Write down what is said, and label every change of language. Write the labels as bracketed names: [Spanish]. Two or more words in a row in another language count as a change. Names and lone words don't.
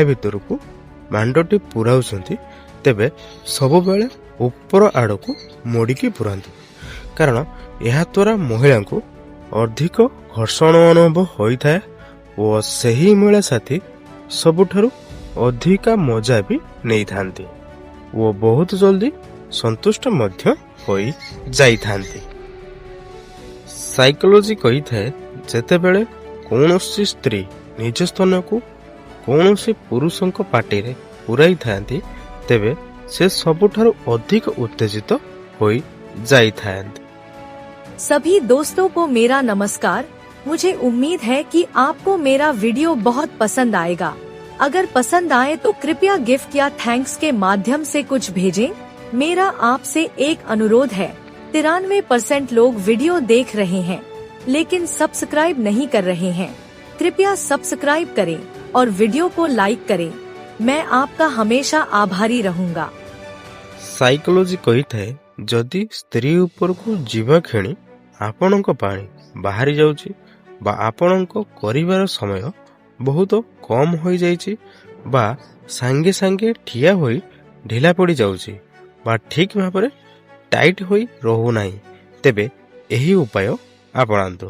[Odia] ଭିତରକୁ ବାଣ୍ଡଟି ପୁରାଉଛନ୍ତି ତେବେ ସବୁବେଳେ ଉପର ଆଡ଼କୁ ମୋଡ଼ିକି ପୁରାନ୍ତୁ, କାରଣ ଏହାଦ୍ୱାରା ମହିଳାଙ୍କୁ ଅଧିକ ଘର୍ଷଣ ଅନୁଭବ ହୋଇଥାଏ ଓ ସେହି ମହିଳା ସାଥୀ ସବୁଠାରୁ ଅଧିକା ମଜା ବି ନେଇଥାନ୍ତି ଓ ବହୁତ ଜଲ୍ଦି ସନ୍ତୁଷ୍ଟ ମଧ୍ୟ ହୋଇଯାଇଥାନ୍ତି। ସାଇକୋଲୋଜି କହିଥାଏ ଯେତେବେଳେ କୌଣସି ସ୍ତ୍ରୀ ନିଜ ସ୍ତନକୁ କୌଣସି ପୁରୁଷଙ୍କ ପାଟିରେ ପୁରାଇଥାନ୍ତି ତେବେ ସେ ସବୁଠାରୁ ଅଧିକ ଉତ୍ତେଜିତ ହୋଇଯାଇଥାନ୍ତି। [Hindi] सभी दोस्तों को मेरा नमस्कार। मुझे उम्मीद है कि आपको मेरा वीडियो बहुत पसंद आएगा। अगर पसंद आए तो कृपया गिफ्ट या थैंक्स के माध्यम से कुछ भेजें। मेरा आपसे एक अनुरोध है, 93% लोग वीडियो देख रहे हैं लेकिन सब्सक्राइब नहीं कर रहे हैं। कृपया सब्सक्राइब करें और वीडियो को लाइक करें। मैं आपका हमेशा आभारी रहूंगा। [Odia] ସାଇକୋଲୋଜି କହିଥାଏ ଯଦି ସ୍ତ୍ରୀ ଉପରକୁ ଯିବା କ୍ଷଣି ଆପଣଙ୍କ ପାଣି ବାହାରି ଯାଉଛି ବା ଆପଣଙ୍କ କରିବାର ସମୟ ବହୁତ କମ୍ ହୋଇଯାଇଛି ବା ସାଙ୍ଗେ ସାଙ୍ଗେ ଠିଆ ହୋଇ ଢିଲା ପଡ଼ିଯାଉଛି ବା ଠିକ୍ ଭାବରେ ଟାଇଟ୍ ହୋଇ ରହୁନାହିଁ ତେବେ ଏହି ଉପାୟ ଆପଣାନ୍ତୁ।